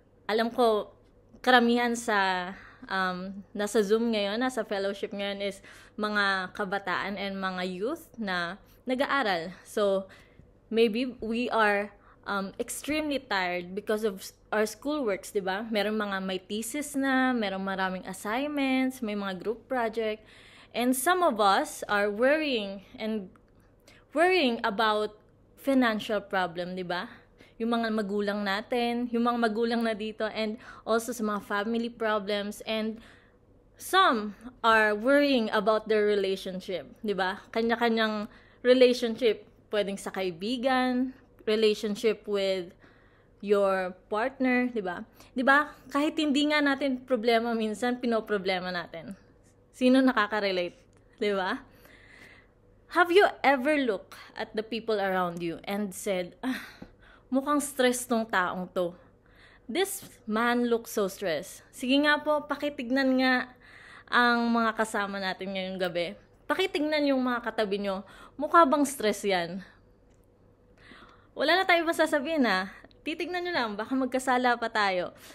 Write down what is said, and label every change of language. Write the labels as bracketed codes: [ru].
[tl] Alam ko, karamihan sa nasa Zoom ngayon, nasa fellowship ngayon is mga kabataan and mga youth na nag-aaral. [en] So, maybe we are extremely tired because of our schoolworks, di ba? [tl] Merong mga may thesis na, merong maraming assignments, may mga group project, [en] and some of us are worrying about financial problem, di ba? [tl] Yung mga magulang natin, yung mga magulang na dito, [en] and also sa mga family problems, and some are worrying about their relationship, di ba? [tl] Kanya-kanyang relationship, pwedeng sa kaibigan, [en] relationship with your partner, [tl] di ba? Di ba? Kahit hindi nga natin problema minsan, pinoproblema natin. Sino nakaka-relate? Di ba? [en] Have you ever looked at the people around you and said, [tl] mukhang stress tong taong to. [en] This man looks so stressed. [tl] Sige nga po, pakitignan nga ang mga kasama natin ngayong gabi. Pakitignan yung mga katabi nyo. Mukha bang stress yan? Wala na tayo masasabihin ha. Titignan nyo lang, baka magkasala pa tayo.